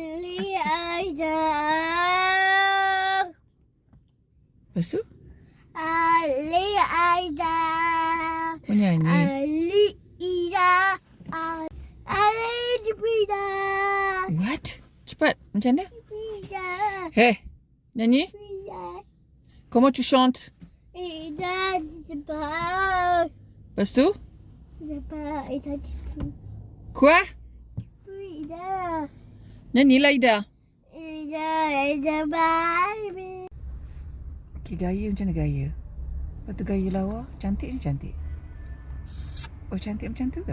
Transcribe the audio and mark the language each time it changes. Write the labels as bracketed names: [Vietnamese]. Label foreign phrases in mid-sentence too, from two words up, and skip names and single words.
[Malay] Lepas tu? Menyanyi. What? Cepat. Macam mana? Nyanyi? [French] Comment tu chantes? [Malay] Lepas tu? Quoi? Nyanyilah Ida. Okay, gaya macam mana gaya? Lepas tu gaya lawa. Cantik ni cantik. Oh, cantik macam tu ke?